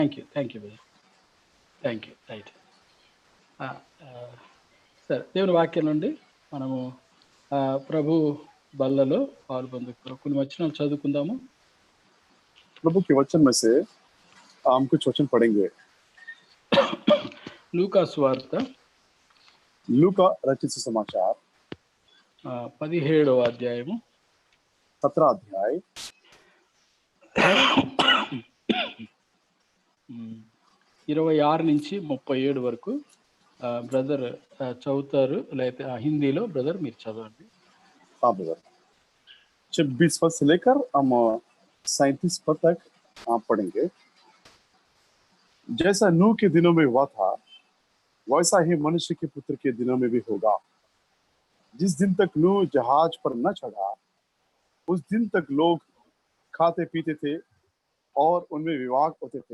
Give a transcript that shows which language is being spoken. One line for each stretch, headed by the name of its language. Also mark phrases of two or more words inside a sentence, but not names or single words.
English: Thank you brother. Thank you. Right.
Telugu: ఆహ్, ఆహ్, సరే దేవుని వాక్యం నుండి మనము ప్రభు బల్లలో పాలుపొందుకు కొన్ని వచనాలు చదువుకుందాము.
Hindi: प्रभु के वचन में से हम कुछ वचन पढ़ेंगे।
Telugu: లూకా సువార్త
Hindi: लूका रचित सुसमाचार
Telugu: 17వ అధ్యాయము
Hindi: 17 अध्याय
Telugu: 26 నుంచి 37 వరకు బ్రదర్ చదువుతారు, లేకపోతే హిందీలో బ్రదర్ మీరు చదవండి.
Hindi: हाँ ब्रदर, 26 पद से लेकर हम 37 पद तक आप पढ़ेंगे। जैसा नूह के दिनों में हुआ था वैसा ही मनुष्य के पुत्र के दिनों में भी होगा। जिस दिन तक नूह जहाज पर न चढ़ा उस दिन तक लोग खाते पीते थे और उनमें विवाह होते थे।